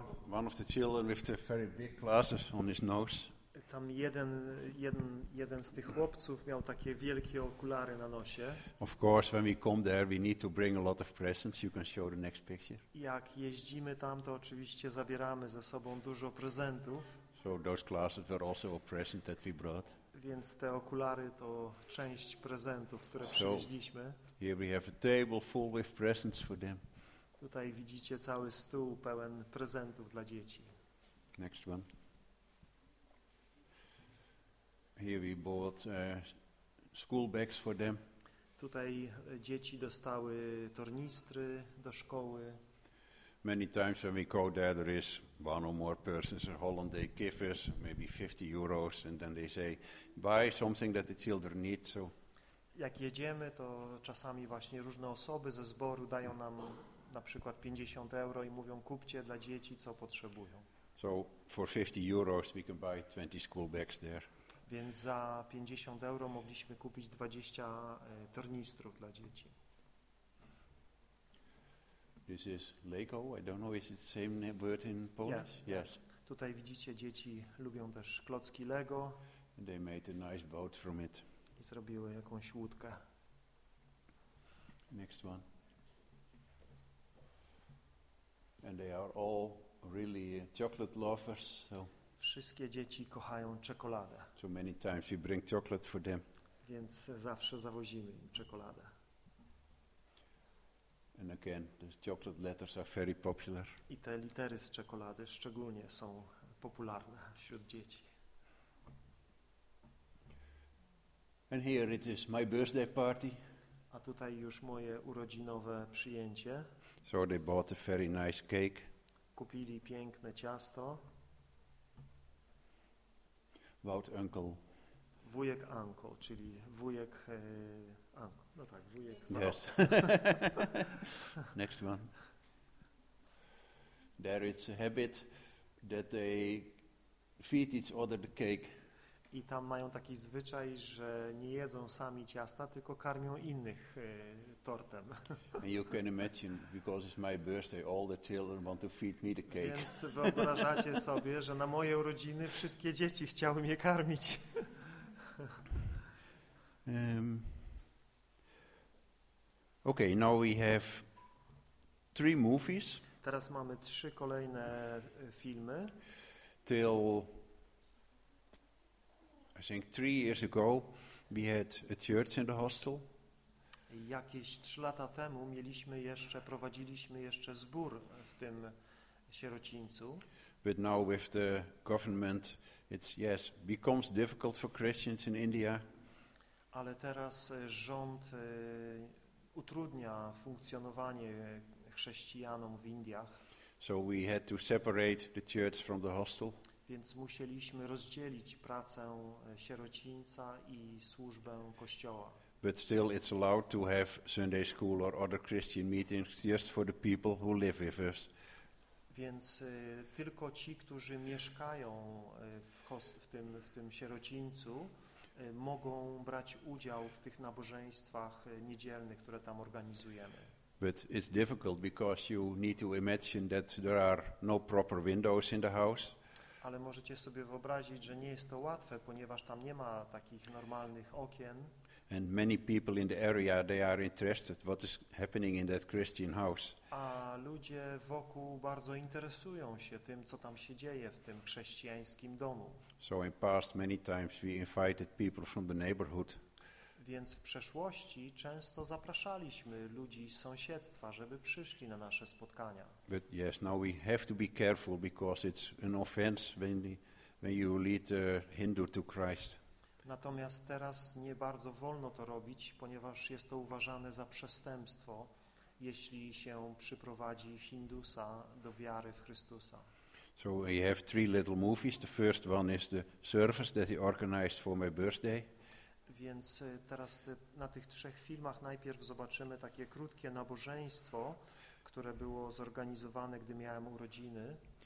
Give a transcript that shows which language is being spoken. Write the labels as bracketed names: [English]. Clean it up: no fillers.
[English] Of the children with the very big glasses on his nose. [Polish] Tam jeden z tych chłopców miał takie wielkie okulary na nosie. [English] Of course, when we come there, we need to bring a lot of presents. You can show the next picture. [Polish] Jak jeździmy tam, to oczywiście zabieramy ze sobą dużo prezentów. [English] So those glasses were also a present that we brought. [Polish] Więc te okulary to część prezentów, które przywieźliśmy. [English] Here we have a table full with presents for them. [Polish] Tutaj widzicie cały stół pełen prezentów dla dzieci. [English] Next one. Here we bought school bags for them. [Polish] Tutaj dzieci dostały tornistry do szkoły. [English] Many times when we go there, there is one or more persons in Holland, they give us maybe 50 euros and then they say, buy something that the children need. So. [Polish] Jak jedziemy, to czasami właśnie różne osoby ze zboru dają nam na przykład 50 euro i mówią, kupcie dla dzieci, co potrzebują. [English] So for 50 euros we can buy 20 school bags there. [Polish] Więc za 50 euro mogliśmy kupić 20 tornistrów dla dzieci. [English] This is Lego. I don't know, is it the same word in Polish? Yes. Yes. [Polish] Tutaj widzicie, dzieci lubią też klocki Lego. [English] And they made a nice boat from it. [Polish] I zrobiły jakąś łódkę. [English] Next one. And they are all really chocolate lovers. So. [Polish] Wszystkie dzieci kochają czekoladę. [English] So many times we bring chocolate for them. [Polish] Więc zawsze zawozimy im czekoladę. [English] And again, the chocolate letters are very popular. [Polish] I te litery z czekolady szczególnie są popularne wśród dzieci. [English] And here it is my birthday party. [Polish] A tutaj już moje urodzinowe przyjęcie. [English] So they bought a very nice cake. [Polish] Kupili piękne ciasto. [English] Wout uncle. [Polish] Wujek uncle, czyli wujek uncle. No tak, wujek. [English] Yes. Next one. There is a habit that they feed each other the cake. [Polish] I tam mają taki zwyczaj, że nie jedzą sami ciasta, tylko karmią innych tortem. [English] And you can imagine, because it's my birthday, all the children want to feed me the cake. [Polish] Więc wyobrażacie sobie, że na moje urodziny wszystkie dzieci chciały mnie karmić. [English] Okay, now we have three movies. [Polish] Teraz mamy trzy kolejne filmy. [English] Till I think 3 years ago we had a church in the hostel. [Polish] Jakieś 3 lata temu mieliśmy jeszcze, prowadziliśmy jeszcze zbór w tym sierocińcu. [English] But now with the government, it's yes, becomes difficult for Christians in India. [Polish] Ale teraz rząd utrudnia funkcjonowanie chrześcijanom w Indiach. [English] So we had to separate the church from the hostel. [Polish] Więc musieliśmy rozdzielić pracę sierocińca i służbę kościoła. [English] But still it's allowed to have Sunday school or other Christian meetings just for the people who live with us. [Polish] Więc tylko ci, którzy mieszkają w tym sierocińcu, mogą brać udział w tych nabożeństwach niedzielnych, które tam organizujemy. [English] But it's difficult because you need to imagine that there are no proper windows in the house. [Polish] Ale możecie sobie wyobrazić, że nie jest to łatwe, ponieważ tam nie ma takich normalnych okien. [English] And many people in the area, they are interested what is happening in that Christian house. [Polish] A ludzie wokół bardzo interesują się tym, co tam się dzieje w tym chrześcijańskim domu. [English] So in past many times we invited people from the neighborhood. [Polish] Więc w przeszłości często zapraszaliśmy ludzi z sąsiedztwa, żeby przyszli na nasze spotkania. [English] But yes, now we have to be careful because it's an offense when you lead a Hindu to Christ. [Polish] Natomiast teraz nie bardzo wolno to robić, ponieważ jest to uważane za przestępstwo, jeśli się przyprowadzi Hindusa do wiary w Chrystusa. [English] So we have 3 little movies. The first one is the service that he organized for my birthday. [Polish] Więc teraz na tych 3 filmach najpierw zobaczymy takie krótkie nabożeństwo, które było zorganizowane, gdy miałem urodziny.